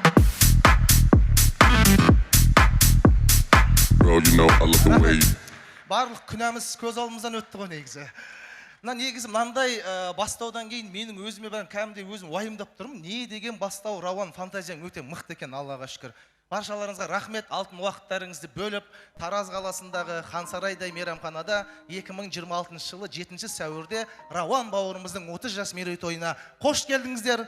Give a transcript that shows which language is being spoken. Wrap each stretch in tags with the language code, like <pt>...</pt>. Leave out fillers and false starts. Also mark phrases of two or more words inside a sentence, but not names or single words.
<en>Bro, you know I love the way you</en> <kk>барлық күнәміз көз алдымыздан өтті ғой негізі негізі мынандай бастаудан кейін менің өзіме бәрін кәдімгідей өзім уайымдап тұрмын не деген бастау рауан фантазияң өте мықты екен аллаға шүкір Баршаларыңызға рахмет, алтын уақыттарыңызды бөліп, Тараз қаласындағы Хансарайдай мейрамханада 2026 жылы 7 сәуірде Рауан бауырымыздың 30 жас мерейтойына қош келдіңіздер.</kk>